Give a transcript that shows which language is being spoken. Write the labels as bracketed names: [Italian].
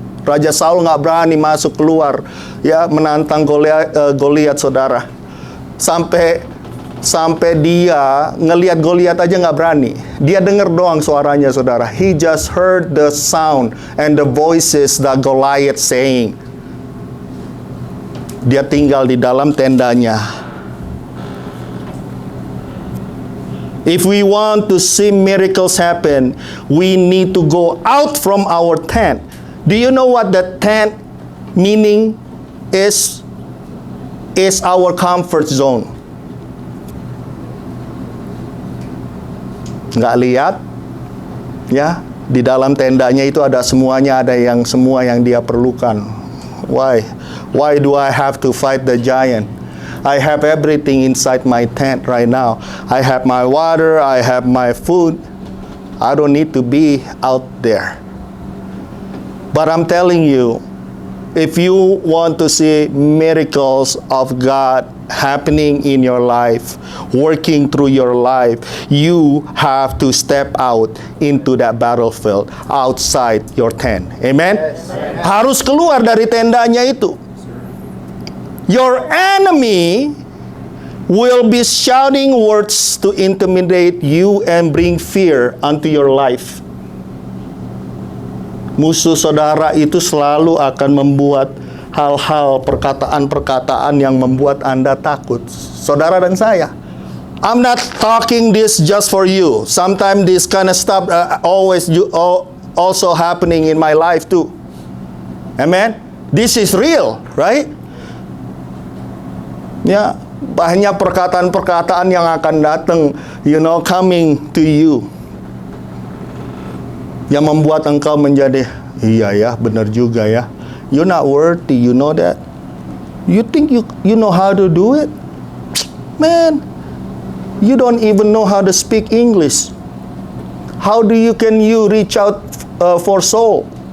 [Indonesian] Raja Saul nggak berani masuk keluar, ya, menantang Goliat, saudara. Sampai dia ngelihat Goliat aja nggak berani. Dia dengar doang suaranya, saudara. [English] He just heard the sound and the voices that Goliath saying. [Indonesian] Dia tinggal di dalam tendanya. [English] If we want to see miracles happen, we need to go out from our tent. Do you know what the tent meaning is? Is our comfort zone. [Indonesian] Nggak lihat, ya, di dalam tendanya itu ada semuanya, ada yang semua yang dia perlukan. [English] Why do I have to fight the giant? I have everything inside my tent right now. I have my water, I have my food. I don't need to be out there. But I'm telling you, If you want to see miracles of God happening in your life, working through your life, you have to step out into that battlefield outside your tent. Amen? [Indonesian] Harus keluar dari tendanya itu. [English] Your enemy will be shouting words to intimidate you and bring fear unto your life. [Indonesian] Musuh saudara itu selalu akan membuat hal-hal, perkataan-perkataan yang membuat Anda takut. Saudara dan saya. [English] I'm not talking this just for you. Sometimes this kind of stuff also happening in my life too. Amen? This is real, right? [Indonesian] Ya, banyak perkataan-perkataan yang akan datang, [English] coming to you. [Indonesian] Yang membuat engkau menjadi, iya ya, benar juga ya. [English] You're not worthy, you know that. You think you know how to do it? Man, you don't even know how to speak English. How can you reach out for soul?